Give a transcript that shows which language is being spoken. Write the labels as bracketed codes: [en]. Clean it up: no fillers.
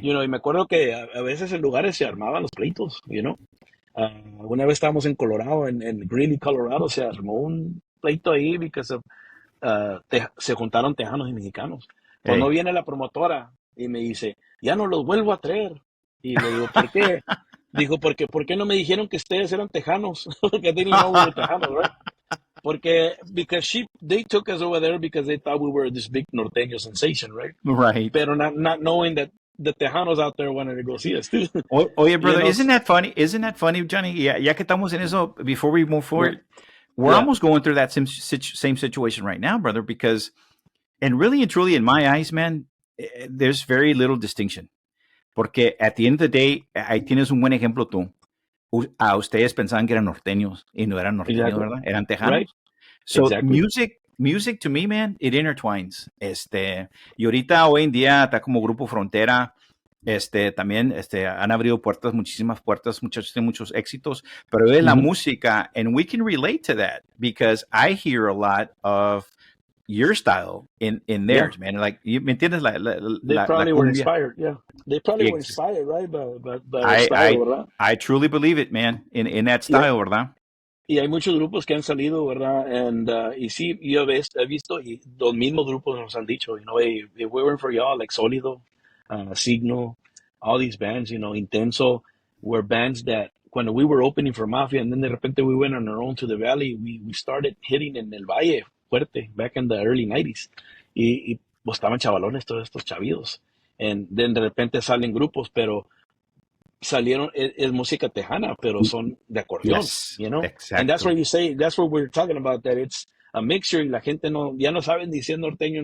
[es] y me acuerdo que a veces en lugares se armaban los pleitos, una vez estábamos en Colorado, en Greeley, Colorado, se armó un pleito ahí [en] because [es] se juntaron tejanos y mexicanos. Pues no [en] Hey. [es] viene la promotora y me dice, ya no los vuelvo a traer. Y le digo, ¿por qué? Dijo, porque ¿por qué no me dijeron que ustedes eran tejanos? Porque [en] they didn't know we were tejanos, right? Because they took us over there because they thought we were this big norteño sensation, right? Right. [es] Pero [en] not knowing that the tejanos out there wanted to go see us too. [es] Oye, brother, [en] know, isn't that funny? Isn't that funny, Johhny? [es] Ya que estamos en eso, [en] before we move forward, we're Yeah. almost going through that same situation right now, brother, because, and really and truly, in my eyes, man, there's very little distinction. [es] Porque [en] at the end of the day, [es] ahí tienes un buen ejemplo tú. A ustedes pensaban que eran norteños y no eran norteños, [en] Exactly. [es] ¿verdad? Eran tejanos. [en] Right. So Exactly. music to me, man, it intertwines. [es] Y ahorita hoy en día está como Grupo Frontera. También han abrido puertas, muchísimas puertas, muchachos tienen muchos éxitos, pero es la música, [en] and we can relate to that because I hear a lot of your style in theirs, man. Like, [es] ¿me entiendes? [en] They probably were inspired, yeah. They probably were inspired, right? By our style, [es] ¿verdad? [en] I truly believe it, man, in that style, [es] ¿verdad? Y hay muchos grupos que han salido, ¿verdad? [en] Y sí, yo he visto, y los mismos grupos nos han dicho, hey, if we weren't for y'all, like Sólido, Signo, all these bands, Intenso, were bands that when we were opening for Mafia, and then [es] de repente [en] we went on our own to the Valley, we started hitting [es] en el Valle fuerte, [en] back in the early 90s. [es] Y pues estaban chavalones todos estos chavidos. [en] And then [es] de repente salen grupos, pero salieron, es música tejana, pero son de acordeón, [en] Yes, Exactly. And that's what we're talking about, that it's a mixture [es] y la gente ya no saben ni si es norteño.